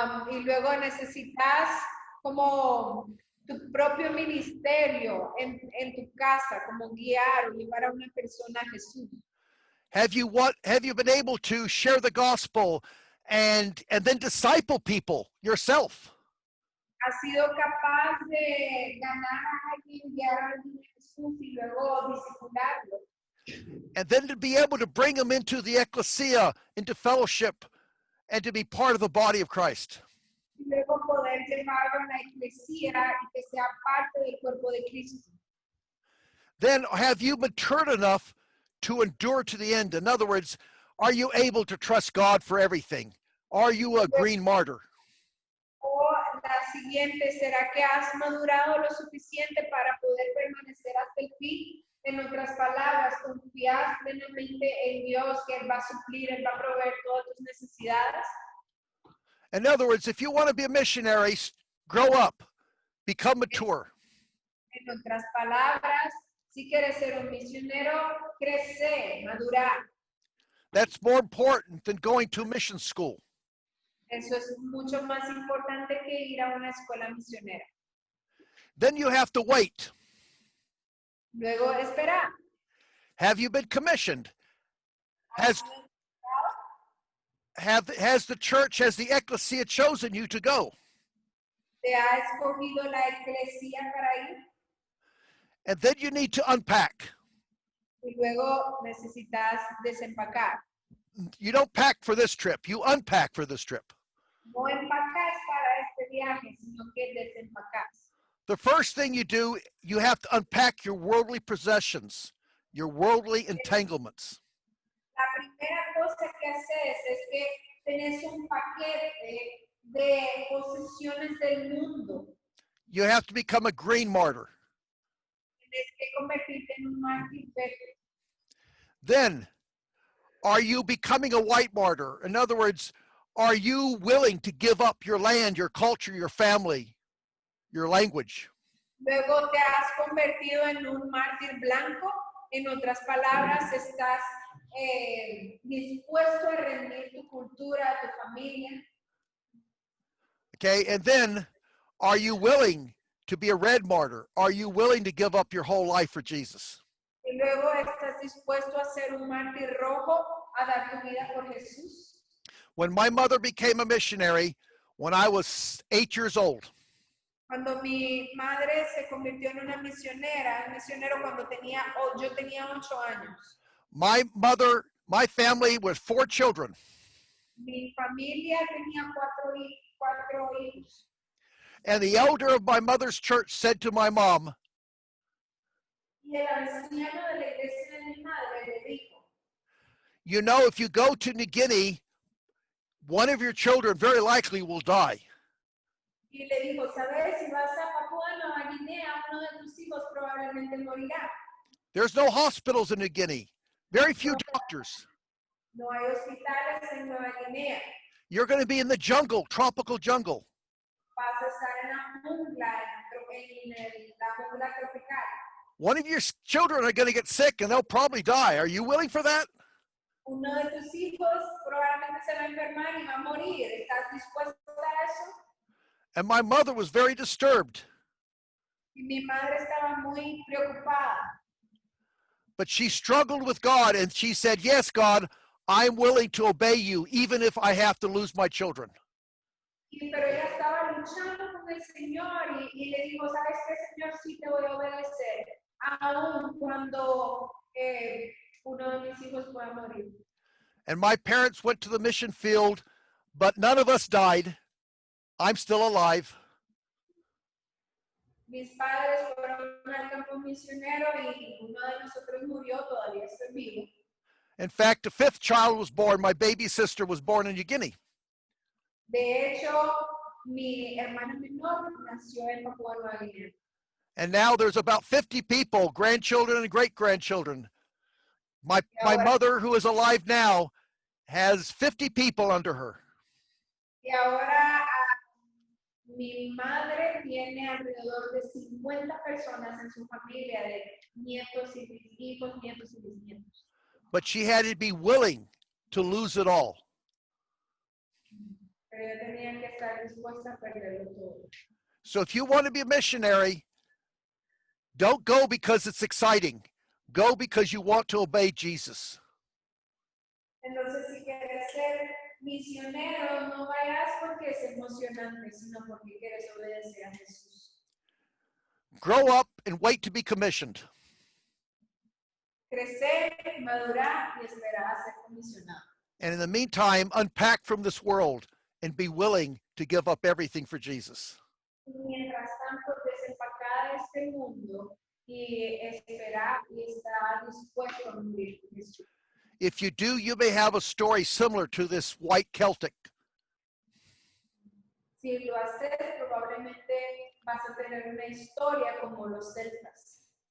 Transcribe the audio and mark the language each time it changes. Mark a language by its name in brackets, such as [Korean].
[Spanish] Y luego necesitas como tu propio ministerio en tu casa, como guiar o llevar a una persona a Jesús. [English] Have you been able to share the gospel and then disciple people yourself? [Spanish] ¿Has sido capaz de ganar a alguien, guiar a alguien a Jesús y luego discipularlo? [English] And then to be able to bring them into the ecclesia, into fellowship, and to be part of the body of Christ. [Spanish] Y luego poder llevarlo a la iglesia y que sea parte del cuerpo de Cristo. [English] Then have you matured enough to endure to the end? In other words, are you able to trust God for everything? Are you a green martyr? [Spanish] O la siguiente, ¿será que has madurado lo suficiente para poder permanecer hasta el fin? En otras palabras, confías plenamente en Dios, que Él va a suplir, Él va a proveer todas tus necesidades. [English] In other words, if you want to be a missionary, grow up, become mature. [Spanish] En otras palabras, si quieres ser un misionero, crecer, madurar. [English] That's more important than going to mission school. [Spanish] Eso es mucho más importante que ir a una escuela misionera. [English] Then you have to wait. [Spanish] Luego, esperar. [English] Have you been commissioned? Has the church, has the ecclesia chosen you to go? [Spanish] ¿Te ha escogido la iglesia para ir? [English] And then you need to unpack. [Spanish] Y luego necesitas desempacar. [English] You don't pack for this trip, you unpack for this trip. [Spanish] No empacas para este viaje, sino que desempacas. [English] The first thing you do, you have to unpack your worldly possessions, your worldly entanglements. [Spanish] La primera cosa que haces es que tenés un paquete de posesiones del mundo. [English] You have to become a green martyr. [Spanish] Tienes que convertirte en un mártir verde. [English] Then, are you becoming a white martyr? In other words, are you willing to give up your land, your culture, your family, your language? [Spanish] Luego te has convertido en un mártir blanco. En otras palabras, estás dispuesto a rendir tu cultura, tu familia. [English] Okay, and then are you willing to be a red martyr? Are you willing to give up your whole life for Jesus? [Spanish] Y luego estás dispuesto a ser un mártir rojo, a dar tu vida por Jesús. [English] When my mother became a missionary, when I was 8 years old, [Spanish] Cuando mi madre se convirtió en una misionera, el misionero cuando yo tenía 8 años. [English] my family was 4 children. [Spanish] Mi familia tenía cuatro hijos. [English] And the elder of my mother's church said to my mom, [Spanish] Y el anciano de la iglesia de mi madre le dijo, [English] you know, if you go to New Guinea, one of your children very likely will die. [Spanish] y le dijo, ¿sabes? Si vas a Papúa Nueva Guinea, uno de tus hijos probablemente morirá. [English] There's no hospitals in New Guinea, very few doctors. [Spanish] No hay hospitales en Nueva Guinea. [English] You're going to be in the jungle, tropical jungle. [Spanish] Vas a estar en la jungla, la jungla tropical. [English] One of your children are going to get sick and they'll probably die. Are you willing for that? [Spanish] Uno de tus hijos probablemente se va a enfermar y va a morir. ¿Estás dispuesto a eso? [English] And my mother was very disturbed. [Spanish] Y mi madre estaba muy preocupada. [English] But she struggled with God and she said, yes, God, I'm willing to obey you even if I have to lose my children. [Spanish] Pero ella estaba luchando con el Señor y le dijo, ¿sabes qué, Señor? Sí te voy a obedecer, aun cuando uno de mis hijos pueda morir. [English] And my parents went to the mission field, but none of us died. I'm still alive. [Spanish] Mis padres fueron al campo misionero y ninguno de nosotros murió, todavía estoy vivo. [English] In fact, the fifth child was born. My baby sister was born in New Guinea. [Spanish] De hecho, mi hermana menor nació en Papúa Nueva Guinea. [English] And now there's about 50 people, grandchildren and great-grandchildren. My mother, who is alive now, has 50 people under her. [Spanish] Y ahora mi madre tiene alrededor de 50 personas en su familia, de nietos y hijos, nietos y bisnietos. [English] But she had to be willing to lose it all. [Spanish] Pero ella tenía que estar dispuesta a perderlo todo. [English] So if you want to be a missionary, don't go because it's exciting. Go because you want to obey Jesus. [Spanish] Entonces, si quieres ser misionero, no vayas porque es emocionante, sino porque quieres obedecer a Jesús. [English] Grow up and wait to be commissioned. [Spanish] Crecer, madurar y esperar a ser comisionado. [English] And in the meantime, unpack from this world and be willing to give up everything for Jesus. [Spanish] Mientras tanto, desempacar este mundo y esperar y estar dispuesto a morir por Jesús. [English] If you do, you may have a story similar to this white Celtic. [Spanish] Si lo haces, probablemente vas a tener una historia como los celtas.